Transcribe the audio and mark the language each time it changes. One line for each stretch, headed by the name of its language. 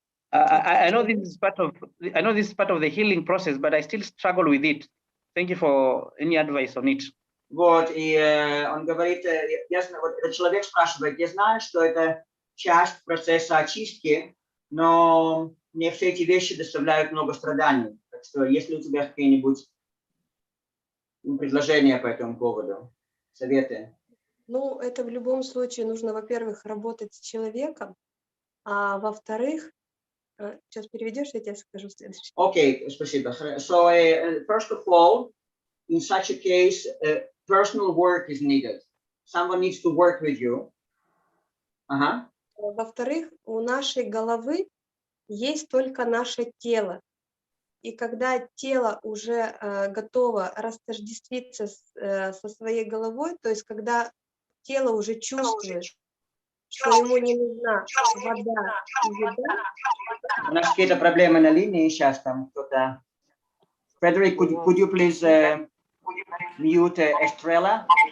English: I know this is part of the healing process, but I still struggle with it. Thank you for any advice on it.
Russian: Вот, и он говорит, этот человек спрашивает, я знаю, что это часть процесса очистки, но мне все эти вещи доставляют много страданий. Так что, есть ли у тебя какие-нибудь предложения по этому поводу, советы? Ну, это в любом случае нужно, во-первых, работать с человеком, а во-вторых, сейчас переведешь, я тебе скажу следующее. Окей, спасибо.
English: So, first of all, in such a case, personal work is needed. Someone needs to work with you.
Russian: Во-вторых, у нашей головы есть только наше тело. И когда тело уже готово растождествиться со своей головой, то есть когда тело уже чувствует, что ему не нужна вода и еда. У нас какие-то проблемы на линии сейчас, там кто-то.
English: Fredrick, could you please mute Estrella?